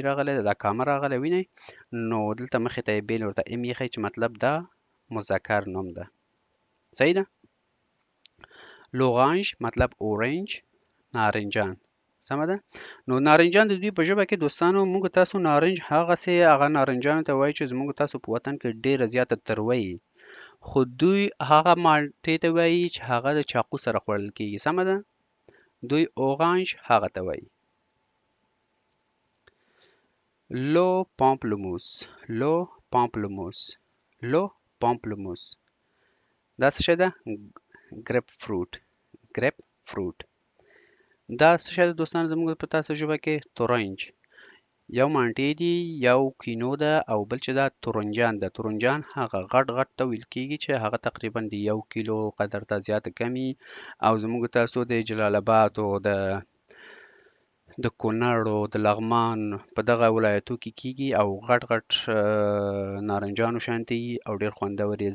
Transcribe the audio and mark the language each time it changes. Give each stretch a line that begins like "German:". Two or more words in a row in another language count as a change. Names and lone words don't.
Pashto: راغلی ده دا کامه راغلی وینئ نو دلته مخې ته یې بیل ورته ام ایښی چې مطلب دا مذکر نوم ده صحیح ده لورانج مطلب اورنج نارنجان سمه ده نو نارنجان د دوی په ژبه کې دوستانو موږ تاسو نارنج هغسې هغه نارنجانو ته وایي چې زموږ تاسو په وطن کې ډیره زیاته تروه وي خو دوی هغه مالټې ته وایي چې هغه د چاقو سره خوړل کېږي سمه ده دوی اورانج هغه ته وایي
French: le pamplemousse le pamplemousse le pamplemousse
Pashto: دا څه شی ده
English: grape fruit grape fruit
Pashto: دا څه شی ده دوستانو زموږ په تاسو ژبه کې تورنج یو مانټې دي یو کینو ده او بل چې دا تورنجان ده تورنجان هغه غټ غټ ته ویل کېږي چې هغه تقریبا د 1 کیلو قدر ته زیاته کمي او زموږ تاسو د جلال آباد او د د کونړ او د لغمان په دغه ولایتو کې کیږي او غټ غټ نارنجانو شانتي او ډېر خوندور یې.